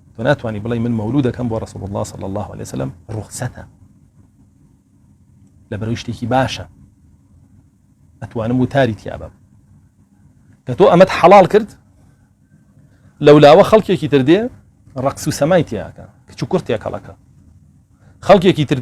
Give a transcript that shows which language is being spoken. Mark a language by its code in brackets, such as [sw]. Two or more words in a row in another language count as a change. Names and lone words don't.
[ckb] ناتواني بڵێ من مەولودەکەم بۆ [ar] رسول الله صلى الله عليه وسلم [ckb] ڕوخسەتە لەبەرەوەی شتێکی باشە ئەتوانم وتاری تیا بم کە تۆ ئەمەت حەڵال کرد لەولاوە خەڵکێکی تر دێ ڕەقس و سەمای تیاکە کچ و کوڕ تێکەڵەکە خەڵکێکی تر